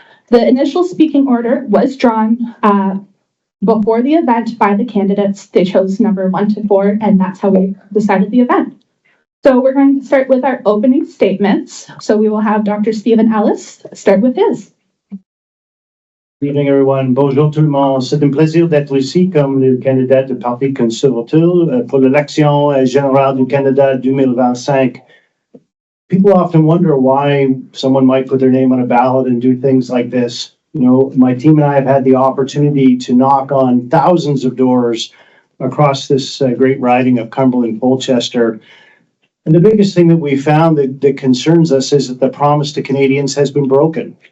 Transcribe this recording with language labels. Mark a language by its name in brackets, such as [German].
[English] The initial speaking order was drawn before the event by the candidates. They chose number 1 to 4, and that's how we decided the event. So we're going to start with our opening statements. So we will have Dr. Stephen Ellis start with his. Good evening, everyone. [French] Bonjour tout le monde. C'est un plaisir d'être ici comme le candidat du Parti conservateur pour l'élection générale du Canada 2025. [English] People often wonder why someone might put their name on a ballot and do things like this. You know, my team and I have had the opportunity to knock on thousands of doors across this great riding of Cumberland-Colchester. And the biggest thing that we found that concerns us is that the promise to Canadians has been broken.